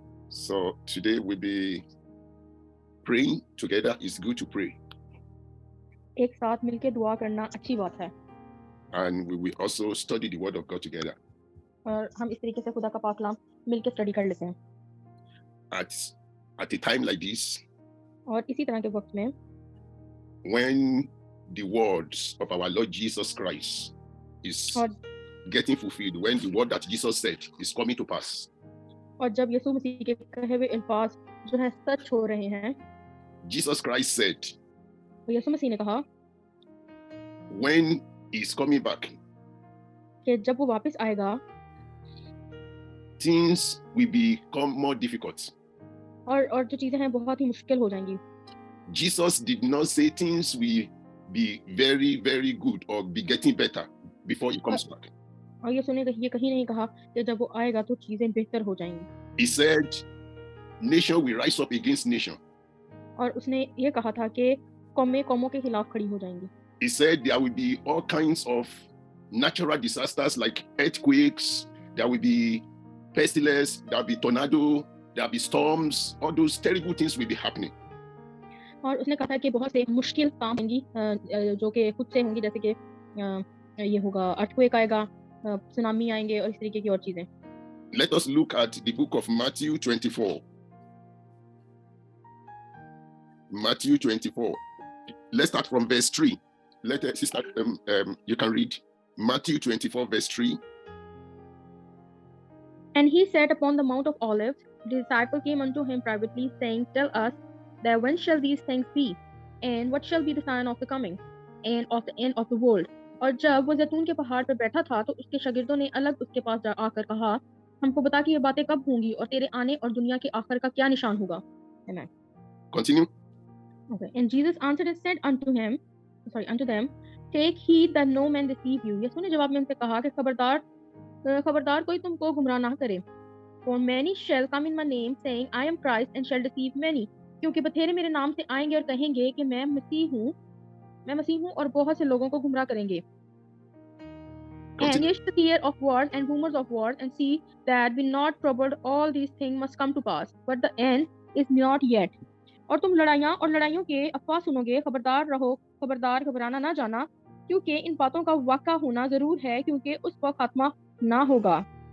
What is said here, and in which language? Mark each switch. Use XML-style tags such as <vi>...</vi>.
<en>So today we'll be praying together. It's good to pray.</en> <hi>एक साथ मिलके दुआ करना अच्छी बात है</hi> <en>And we will also study the word of God together.</en> <hi>और हम इस तरीके से खुदा का पाक कलाम मिलके स्टडी कर लेते हैं</hi> <en>At a time like this,</en> <hi>और इसी तरह के वक्त में</hi> <en>when the words of our Lord Jesus Christ is getting fulfilled, when the word that Jesus said is coming to pass,</en> <hi>और जब यीशु मसीह के कहे हुए अल्फाज जो है सच हो रहे हैं,</hi> <en>Jesus Christ said,</en> <hi>यीशु मसीह ने कहा</hi> <en>when he is coming back,</en> <hi>कि जब वो वापस आएगा,</hi> <en>things will become more difficult.</en> <hi>और जो चीजें हैं बहुत ही मुश्किल हो जाएंगी.</hi> <en>Jesus did not say things will be very, very good or be getting better before he comes back.</en> <hi>और ये कहीं नहीं कहा कि जब वो आएगा तो चीजें बेहतर हो जाएंगी.</hi> <en>He said, nation will rise up against nation.</en> <hi>और उसने ये कहा था कि कौमें कौमों के खिलाफ खड़ी हो जाएंगी.</hi> <en>He said there will be all kinds of natural disasters like earthquakes, there will be pestilence, there will be tornado, there will be storms, all those terrible things will be happening.</en> <hi>और उसने कहा था कि बहुत से मुश्किल काम होंगी जो कि खुद से होंगी, जैसे कि ये होगा अर्थक्वेक आएगा, सुनामी आएंगे और इस तरीके की और चीजें.</hi> <en>Let us look at the book of Matthew 24. Matthew 24. Let's start from verse 3. Sister, you can read Matthew 24 verse 3. And he sat upon the Mount of Olives. The disciple came unto him privately, saying, Tell us, that when shall these things be? And what shall be the sign of the coming and of the end of the world?</en> <hi>और जब वो जैतून के पहाड़ पर बैठा था तो उसके शागिर्दों ने अलग उसके पास आकर कहा, हमको बता कि ये बातें कब होंगी और तेरे आने और दुनिया के आखिर का क्या निशान होगा.</hi> <en>Amen. Continue. Okay. And Jesus answered and said unto them, Take heed that no man deceive you.</en> <hi>यीशु ने जवाब में उनसे कहा कि खबरदार कोई तुमको गुमराह ना करे.</hi> <en>For many shall come in my name, saying, I am Christ, and shall deceive many.</en> <hi>क्योंकि बथेरे मेरे नाम से आएंगे और कहेंगे कि मैं मसीह हूँ और बहुत से लोगों को गुमराह करेंगे.</hi> <en>And ye shall hear of wars and rumors of wars, and see that be not troubled. All these things must come to pass, but the end is not yet.</en> <hi>और तुम लड़ाइयाँ और लड़ाइयों के अफवाह सुनोगे. खबरदार घबराना ना जाना, क्योंकि इन बातों का वाक़ा होना जरूर है, क्योंकि उस वक्त खात्मा ना होगा.</hi>